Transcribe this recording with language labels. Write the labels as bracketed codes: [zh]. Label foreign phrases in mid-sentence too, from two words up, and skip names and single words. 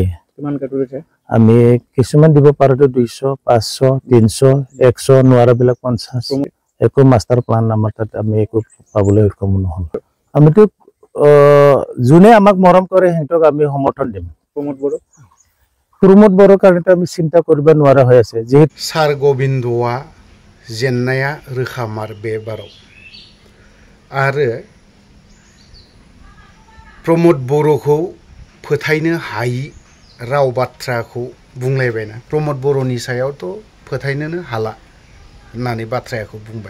[as] আমি কিছুমান দিব পাৰোতো 200, 500, 300, 100, নোৱাৰাবিলাক 50। একো মাষ্টাৰ প্লান আমাৰ তাত আমি একো পাবলৈ সক্ষম নহল। আমিতো যোনে আমাক মৰম কৰে সিহঁতক আমি সমৰ্থন দিম। প্ৰমোদ বড়োৰ কাৰণে আমি চিন্তা কৰিব নোৱাৰা হৈ আছে। যিহেতু [brx] ছাৰ গোবিন্দआ जेननाया रोखामार बे बाराव, आरो प्रमोद बर'खौ फोथायनो हायि राव बाथ्राखौ बुंलायबायना, प्रमोद बर'नि सायावथ' फोथायनोनो हाला होननानै बाथ्राखौ बुंबाय।